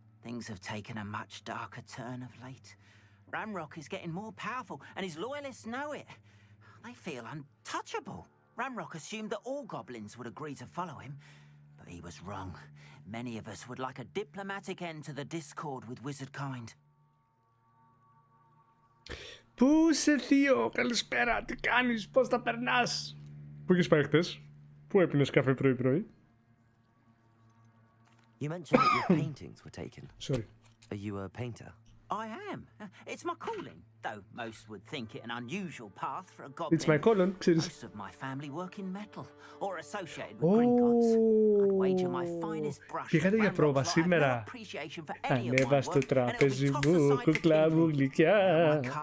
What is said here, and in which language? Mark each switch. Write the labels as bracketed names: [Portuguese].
[English] Things have taken a much darker turn of late. Ranrock is getting more powerful, and his loyalists know it. They feel untouchable. Ranrock assumed that all goblins would agree to follow him, but he was wrong. Many of us would like a diplomatic end to the discord with wizard kind. [Greek] Πού είσαι, Θείο, καλησπέρα, τι κάνεις, πώς τα περνάς? Πού έχεις πάει χτες, πού έπινες καφέ πρωί-πρωί? [English] You mentioned that your paintings were taken. Sorry. Are you a painter? I am. It's my calling, though most would think it an unusual path for a goblin. It's my calling, [Greek] ξέρεις. [English] Most of my family work in metal or associated with Gringotts. I'd wager my finest brush. [Greek] Πήγατε για πρόβα σήμερα. Ανέβα στο τραπέζι μου, κουκλά μου γλυκιά.